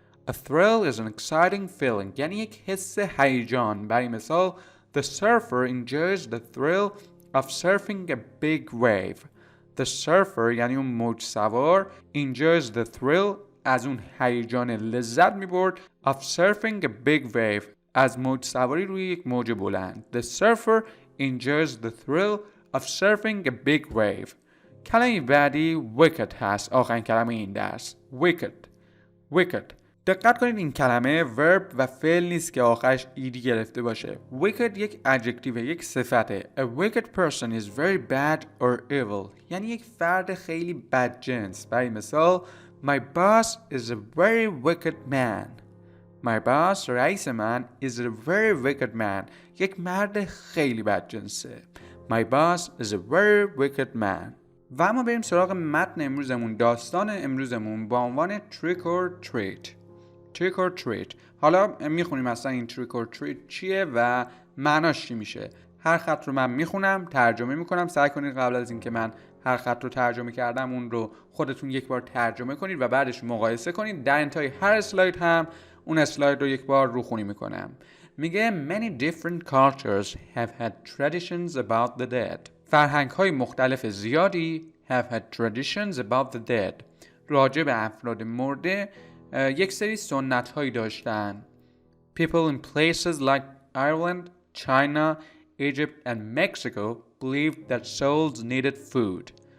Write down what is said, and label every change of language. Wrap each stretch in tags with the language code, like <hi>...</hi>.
<en>A thrill is an exciting feeling.</en> <fa>یعنی یک حس هیجان. برای مثال</fa> <en>The surfer enjoys the thrill of surfing a big wave. The surfer</en> <fa>یعنی اون موج سوار</fa> <en>enjoys the thrill،</en> <fa>از اون هیجان لذت میبرد</fa> <en>of surfing a big wave،</en> <fa>از موج سواری روی یک موج بلند.</fa> <en>The surfer enjoys the thrill of surfing a big wave.</en> <fa>کلمه بعدی wicked هست. آخرین کلمه این درس. Wicked. دقت کنید این کلمه verb و فعل نیست که آخرش ایدی گرفته باشه. Wicked یک adjective، یک صفته.</fa> <en>A wicked person is very bad or evil.</en> <fa>یعنی یک فرد خیلی بدجنس. برای مثال</fa> <en>My boss is a very wicked man. My boss،</en> <fa>رئیس من،</fa> <en>is a very wicked man.</en> <fa>یک مرد خیلی بدجنسه.</fa> <en>My boss is a very wicked man.</en> <fa>و اما بریم سراغ متن امروزمون، داستان امروزمون با عنوان trick or treat. حالا میخونیم اصلا این trick or treat چیه و معناش چی میشه. هر خط رو من میخونم، ترجمه میکنم. سعی کنید قبل از اینکه من هر خط رو ترجمه کردم اون رو خودتون یک بار ترجمه کنید و بعدش مقایسه کنید. در انتهای هر اسلاید هم اون اسلاید رو یک بار روخونی میکنم. میگه</fa> <en>Many different cultures have had traditions about the dead.</en> <fa>فرهنگ‌های مختلف زیادی</fa> <en>have had traditions about the dead.</en> <fa>راجع به افراد مرده یک سری سنت‌هایی داشتن.</fa> <en>People in places like Ireland, China, Egypt and Mexico believed that souls needed food.</en>